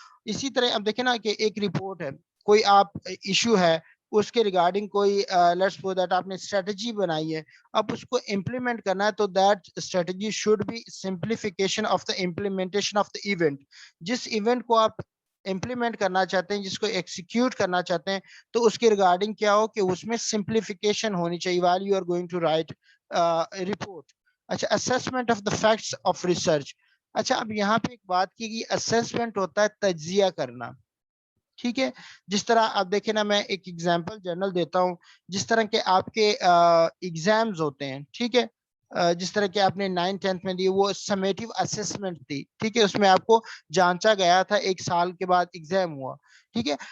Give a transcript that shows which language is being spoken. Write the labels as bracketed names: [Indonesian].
[Urdu] اسی طرح اب دیکھیں نا کہ ایک رپورٹ ہے, کوئی آپ ایشو ہے اس کے ریگارڈنگ کوئی [English] let's suppose that [Urdu] آپ نے اسٹریٹجی بنائی ہے, اب اس کو امپلیمنٹ کرنا ہے تو [English] That strategy should be simplification of the implementation of the event. [Urdu] جس ایونٹ کو آپ امپلیمنٹ کرنا چاہتے ہیں, جس کو ایکسیکیوٹ کرنا چاہتے ہیں, تو اس کے ریگارڈنگ کیا ہو کہ اس میں سمپلیفیکیشن ہونی چاہیے [English] while you are going to write report. اچھا assessment of the facts of research. [Urdu] اچھا اب یہاں پہ ایک بات کی گئی, اسسمنٹ ہوتا ہے تجزیہ کرنا, ٹھیک ہے. جس طرح آپ دیکھیں نا, میں ایک ایگزامپل جنرل دیتا ہوں, جس طرح کے آپ کے ایگزامز ہوتے ہیں, ٹھیک ہے, جس طرح کہ آپ نے 9th 10th میں دی وہ سمیٹیو اسسمنٹ تھی, ٹھیک ہے, اس میں آپ کو جانچا گیا تھا, ایک سال کے بعد ایگزام ہوا, ٹھیک ہے.